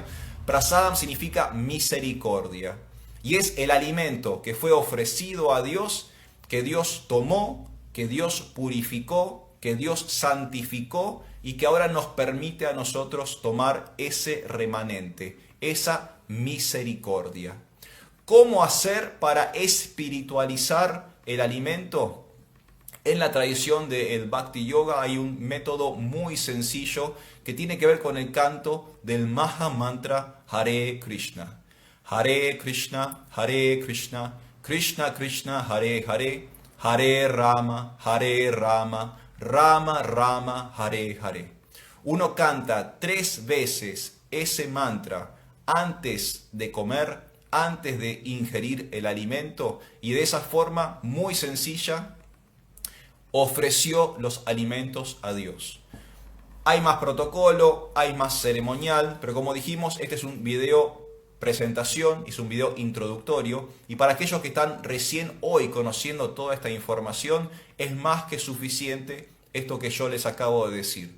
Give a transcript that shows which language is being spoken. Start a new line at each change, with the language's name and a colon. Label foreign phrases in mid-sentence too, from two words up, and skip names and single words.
Spanish: Prasadam significa misericordia y es el alimento que fue ofrecido a Dios, que Dios tomó, que Dios purificó, que Dios santificó y que ahora nos permite a nosotros tomar ese remanente, esa misericordia. ¿Cómo hacer para espiritualizar el alimento? En la tradición del Bhakti Yoga hay un método muy sencillo que tiene que ver con el canto del Maha Mantra Hare Krishna.
Sanskrit: Hare Krishna, Hare Krishna, Krishna Krishna, Hare Hare, Hare Rama, Rama Rama, Hare Hare.
Spanish: Uno canta 3 veces ese mantra antes de comer, antes de ingerir el alimento, y de esa forma muy sencilla ofreció los alimentos a Dios. Hay más protocolo, hay más ceremonial, pero como dijimos, este es un video presentación, es un video introductorio, y para aquellos que están recién hoy conociendo toda esta información, es más que suficiente esto que yo les acabo de decir.